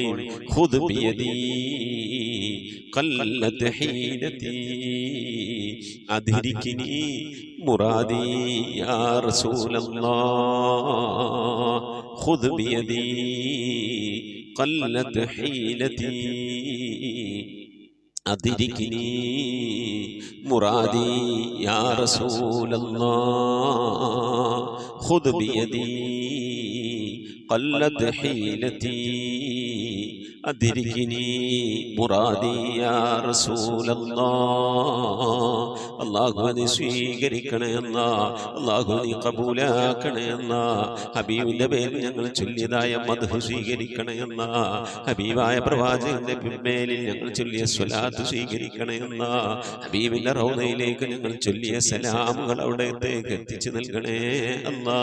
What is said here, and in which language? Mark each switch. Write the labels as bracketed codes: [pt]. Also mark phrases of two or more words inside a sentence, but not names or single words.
[ar] خذ بيدي قلت حيلتي أدركني مرادي يا رسول الله. خذ بيدي قلت حيلتي أدركني مرادي يا رسول الله. خذ بيدي قلت حيلتي أدركني مرادي يا رسول الله. [ml] അല്ലാഹുവിനെ സ്വീകരിക്കണേ അല്ലാ, അല്ലാഹുവിനെ കബൂലാക്കണേ അല്ലാ. ഹബീബിന്റെ പേരിൽ ഞങ്ങൾ ചൊല്ലിയതായ മദ്ഹ് സ്വീകരിക്കണേ അല്ലാ. ഹബീബായ പ്രവാചകന്റെ പിൻമേലിൽ ഞങ്ങൾ ചൊല്ലിയ സ്വലാത്ത് സ്വീകരിക്കണേ അല്ലാ. ഹബീബിന്റെ റൗദയിലേക്ക് ഞങ്ങൾ ചൊല്ലിയ സലാമുകൾ അവിടത്തേക്ക് എത്തിച്ചു നൽകണേ അല്ലാ.